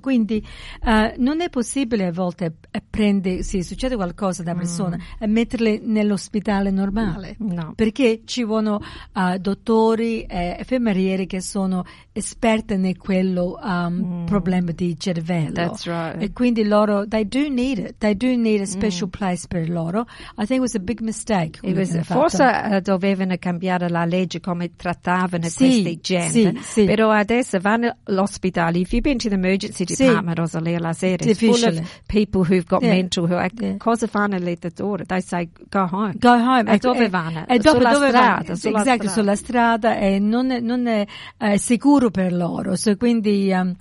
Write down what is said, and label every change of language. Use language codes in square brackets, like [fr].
[it] Quindi non è possibile a volte succede qualcosa da persona e metterle nell'ospedale normale. No. Perché ci vogliono dottori e infermieri che sono esperte nel quello problema di cervello. [en] That's right. [it] E quindi loro, [en] they do need it. They do need a special place [it] per loro. [en] I think it was a big mistake. [it] forse dovevano cambiare la legge come trattavano questi gente, sì. Però adesso vanno all'ospedale. [en] If you've been to the emergency department, Rosalia, [it] la sera, [en] it's full of people who've got mental health. [it] Cosa fanno le dottore? [en] They say, go home. [it] E dove vanno? Sulla strada. E non è sicuro per loro. So, quindi...